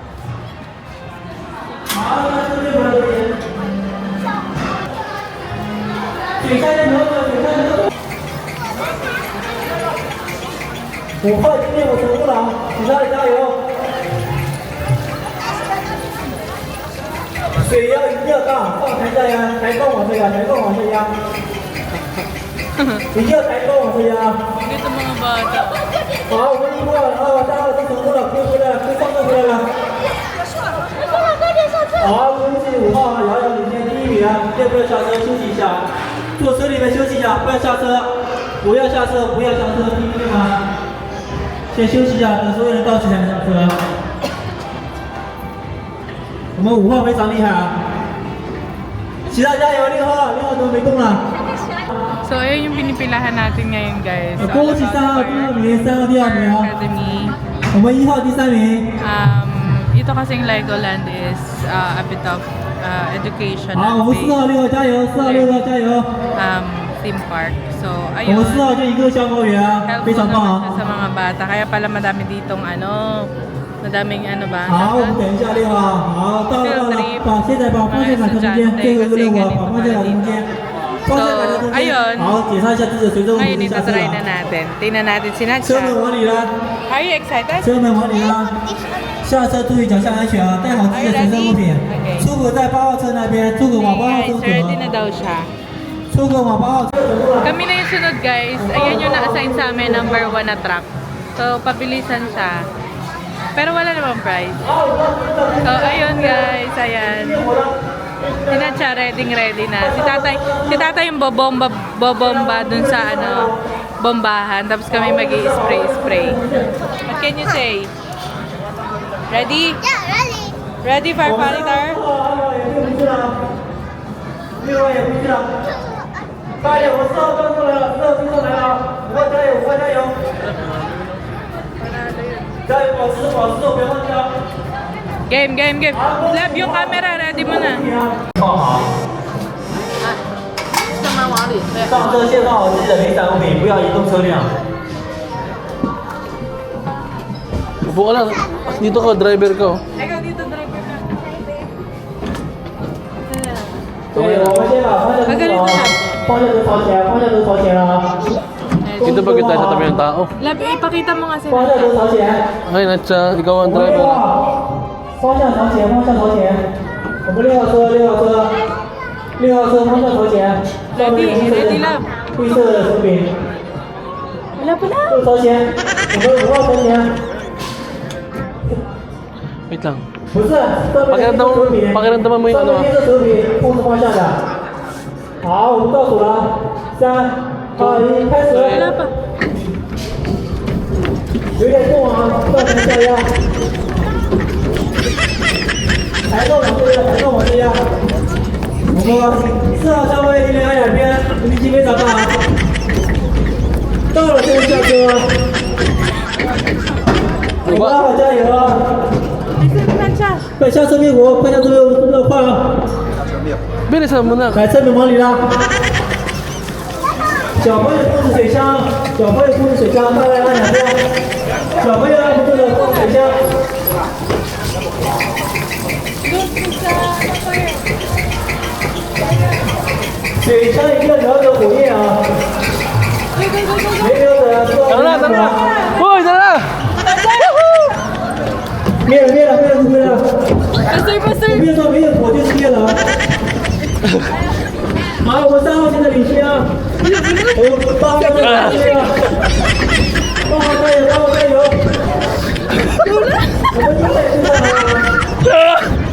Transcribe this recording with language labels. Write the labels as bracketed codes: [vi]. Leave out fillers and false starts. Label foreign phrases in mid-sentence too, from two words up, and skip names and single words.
[zh] 5 块今天我全部拿，其他的加油！水要一定要大，放抬下压，抬高往下压，抬高往下压，一定要抬高往下压。 [tl] Dito mga bata. [zh] 好，我们一过了，大家都成功了，可以回来了，可以上车回来了。好，恭喜5号瑶瑶领先第1名，要不要下车休息一下？坐车里面休息一下，不要下车，不要下车，不要下车，听见吗？先休息一下，等所有人到齐才能下车。我们5号非常厉害啊！其他加油，6号，6号怎么没动了？ [tl] So, ayun yung pinipilahan natin ngayon, guys. So, [zh] 恭喜3号第2名，3号第2名 [en] Fire [zh] 啊！ [en] Academy. [zh] 我们1号第3名。 [tl] Ito kasing Legoland [en] is a bit of education [zh] 好，我们4号、6号加油，4号、6号加油。 [en] theme park. So, [zh] 我 [tl] ayun. [zh] 们4号就一个消防员啊，非 [en] Helpful [zh] 常棒 [tl] naman siya [zh] 啊！ [tl] sa mga bata. Kaya pala madami ditong madaming ba? [zh] 好，我们等一下6号，好，到了到了，把现在把方向感调中间，最后一个任务啊，把方向感调中间。方向感调中 [tl] ayun. [zh] 间。好，检查一下自己的随身物 [tl] Ngayon, [zh] 品下车 [tl] itatry na [zh] 了。 [tl] natin. Tingnan natin si [zh] 车门 [tl] Nacha. [zh] 往里了， [en] Are you excited? [zh] 车门往里了。下车注意脚下安全啊，带好自己的随身物品。出口在8号车那边，出口往8号车 [tl] Guys, ready na [zh] 走。 [tl] daw siya. [zh] 出口往8号车走。 [tl] Kami na yung sunod, guys. Ayan yung na-assign sa amin, number 1 na truck. So, pabilisan siya. Pero wala namang price. So, ayun guys. Ayan. Sinacha, ready na. Si tatay yung bobomba dun sa bombahan. Tapos kami mag-i-spray. [en] What can you say? Ready? Yeah, ready. Ready, firefighter? [zh] 6号也不去了。快点，我4号刚过来了，4号追上来了，5号加油，5号加油！加油，保持，不要放弃啊！ [tl] Game. Lab yung camera. Ready mo na. [zh] 放好。上车先放好自己的零散物品，不要移动车辆。 [tl] Upo ka lang. Dito ka, driver ka. Ikaw dito, driver ka. [zh] 对，我们先把方向灯朝方向灯朝前，方向灯朝前啊！ [tl] Dito ba kita sa tabi ng tao? Lab, ipakita mo nga si [zh] 方向 [tl] Nacha. [zh] 灯朝前。 [tl] Ay, Natcha, ikaw ang [zh] 我们6 [tl] driver. [zh] 号，方向朝前，方向朝前。我们6号车，6号车方向朝前。上面有红色的 绿色的手柄。 [tl] Wala pala. [zh] 右朝前，我们5号朝前。 [tl] Wait lang. [zh] 不是，上面手柄。 [tl] Pakiramdaman mo yung [zh] 上 [tl] ano [zh] 面 [tl] ah. [zh] 贴着手柄，控制方向的。好，我们倒数了，3、2、1，开始。 [tl] Wala pa. [zh] 有点重啊，造成下压。抬高往这压，抬高往这压。我们4号稍微离两两边，离级别找到啊。到了先下车。5号加油啊！ [tl] Nacha. [zh] 快下车灭火，快下车灭火，速度快啊！ [tl] Bilisan mo na. [zh] 来，车门往里拉。小朋友控制水箱，大概按2遍。小朋友按不住的控制水箱。水箱一定要瞄准火焰啊！没瞄准啊， [tl] Tara na, tara na. Hoy, tara na. [zh] 灭了！ [tl] Pastor. [zh] 灭到没有火就是灭了啊！好，我们3号现在领先啊！我们8号在领先啊！8号加油！我们应该知道啊！